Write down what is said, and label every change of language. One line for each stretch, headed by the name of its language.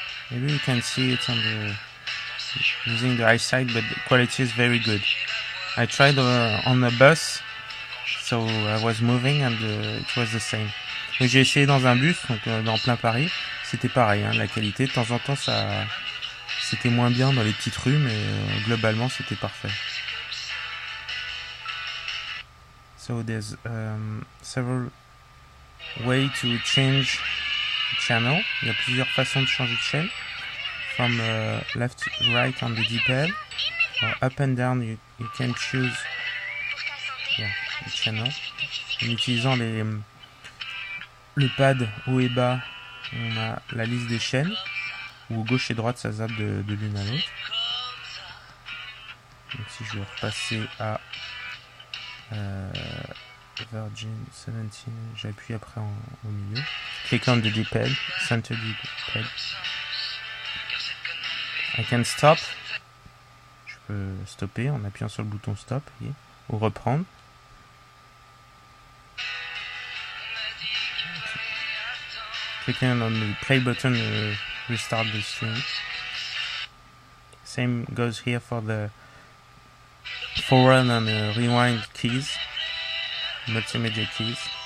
English: Maybe you can see it on using the eyesight, but the quality is very good. I tried on a bus, so I was moving and it was the same.
French: J'ai essayé dans un bus, donc dans plein Paris, c'était pareil, hein, la qualité. De temps en temps, c'était moins bien dans les petites rues, mais globalement, c'était parfait.
English: So there's several ways to change channel.
French: Il y a plusieurs façons de changer de chaîne.
English: From left to right on the D-pad, or up and down, you can choose the channel.
French: En utilisant le pad haut et bas, on a la liste des chaînes. Ou gauche et droite, ça zappe de l'une à l'autre. Donc si je veux repasser à Virgin 17, j'appuie après au milieu.
English: Click on the D-pad, center D-pad. I can stop.
French: Je peux stopper en appuyant sur le bouton stop ou reprendre.
English: Clicking on the play button restart the stream. Same goes here for the forward and rewind keys, multimedia keys.